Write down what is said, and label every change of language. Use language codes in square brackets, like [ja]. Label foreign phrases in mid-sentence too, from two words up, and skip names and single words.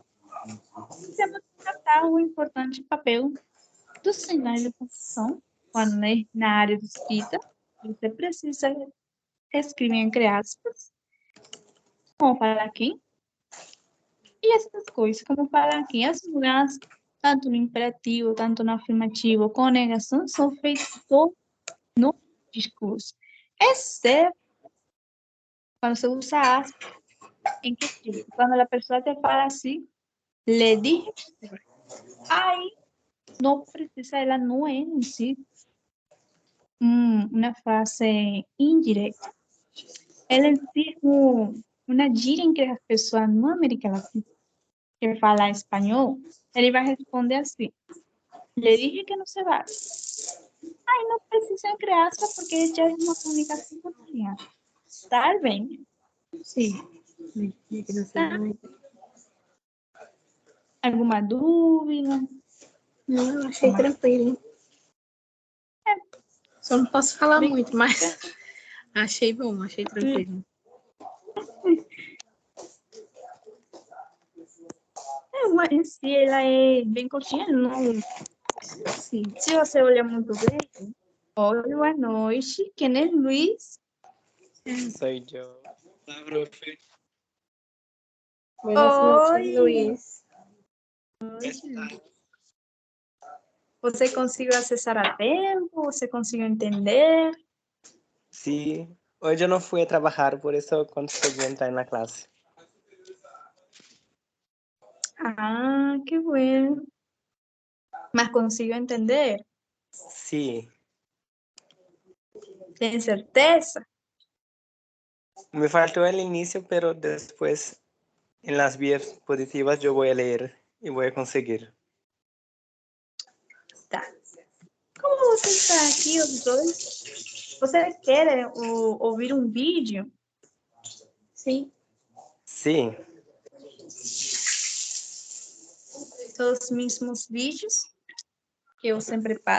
[pt] Temos que tratar o importante papel do sinais de pontuação, quando na área de escrita, você precisa escrever entre aspas, como falar aqui, e essas coisas, como falar aqui, as mudanças, tanto no imperativo, tanto no afirmativo, com negação, são feitas no discurso, exceto quando você usa aspas, em que tipo? Quando a pessoa te fala assim, [es] le dije, [pt] aí não precisa, ela não é em si uma frase indireta. Ela é em si uma gíria em que as pessoas na América Latina que falam espanhol, ele vai responder assim, [es] le dije que [pt] não se vai. Aí não precisa criar aspas porque já é uma comunicação cotidiana. Tá bem? Sim. Tá? Alguma dúvida? Não, eu achei tranquilo. Só não posso falar Bem, muito, mas achei bom, achei tranquilo. Em si, ela é bem curtinha, não. Sim. Se você olhar muito bem, oi, boa noite, quem é Luiz? [es] Soy yo. Hola, profe. Buenas noches, [pt] Oi. Luiz. Você conseguiu acessar a tempo? Você conseguiu entender? [es] Sí, hoy yo no fui a trabajar, por eso conseguí entrar en la clase. Ah, que bueno. [pt] Mas conseguiu entender? [es] Sí, [pt] Tem certeza? [es] me faltó el inicio, pero después en las vías positivas yo voy a leer y voy a conseguir. [pt] Tá. Como você está aqui, os dois? Você quer ouvir um vídeo? Sim. [es] Sí, [pt] São os mesmos vídeos que eu sempre passo.